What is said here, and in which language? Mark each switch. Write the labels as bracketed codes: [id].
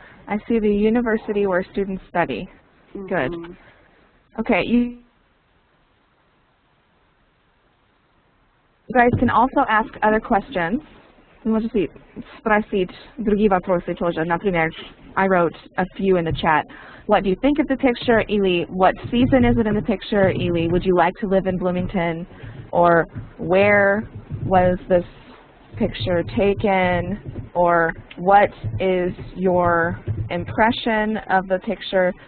[en] I see the university where students study. Good. Okay, you guys can also ask other questions. [ru] Можете спросить другие вопросы тоже. [en] Например, I wrote a few in the chat. What do you think of the picture? Или what season is it in the picture? Или would you like to live in Bloomington? Or where was this picture taken? Or what is your impression of the picture?